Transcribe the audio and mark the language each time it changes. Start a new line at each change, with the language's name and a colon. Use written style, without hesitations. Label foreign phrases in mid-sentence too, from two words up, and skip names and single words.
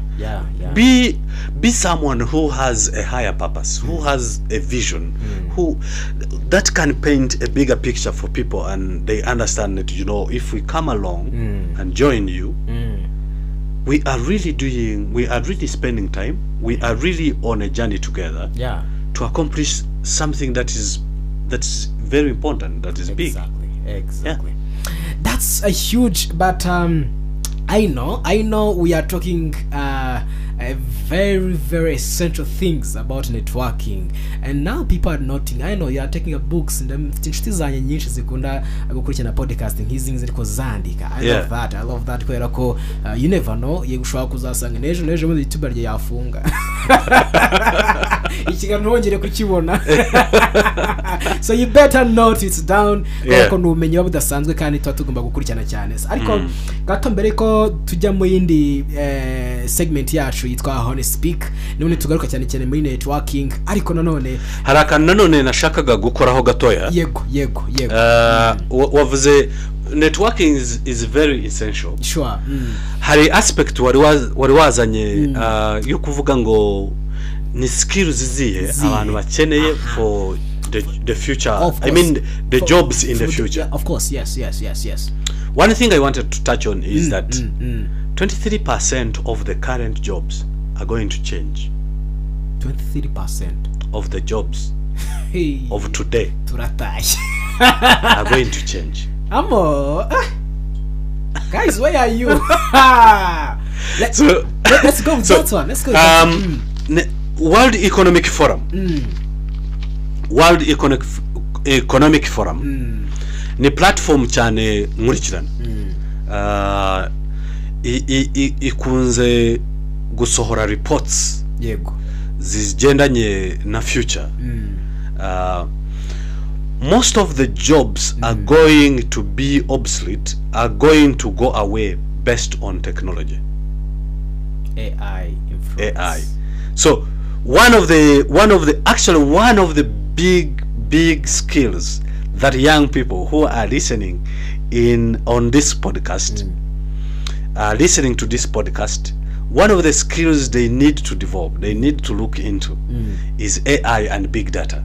English: Be someone who has a higher purpose, who has a vision, who that can paint a bigger picture for people, and they understand that if we come along and join you, we are really spending time, we are really on a journey together to accomplish something that is that's very important, that is big. Exactly. That's a huge, but I know we are talking a very, very essential things about networking, and now people are noting. I know you are taking a books and
Kinyarwanda: inshuti zanye nyinshi zikunda gukurikirana podcasting hizi ziriko zandika.
English: I love that
Kinyarwanda: kubera ko
English: you never know
Kinyarwanda: yegushobora kuzasanga nejo muri YouTube rye yafunga ikiganiro wongere kukibona.
English: So you better note it down
Kinyarwanda: kuko numenye budasanzwe kandi tugomba gukurikirana cyane. Ariko gato mbere ko tujya mu yindi segment yacu yitwa Honest Speak, none tugaruka cyane muri networking. Ariko nanone haraka nanone nashakaga gukoraho gatoya. Yego
English: wavuze networking is very essential. Sure.
Kinyarwanda: Hari aspect wari wazanye yo kuvuga ngo ni skills zihe abantu bakeneye
English: for the future. I mean the jobs in the future. Of course, yes. One thing I wanted to touch on is that 23% of the current jobs are going to change. 23% of the jobs of today are going to change. Amo, guys, where are you? Let's go with that one. Let's go. World Economic Forum. World Economic Forum.
Kinyarwanda: Ni platform cyane nkurikirana. Ikunze gusohora reports. Yego. Zigendanye na future.
English: Most of the jobs are going to be obsolete, are going to go away based on technology. AI influence. AI. So one of the big skills that young people who are listening on this podcast listening to this podcast, one of the skills they need to develop, they need to look into is AI and big data.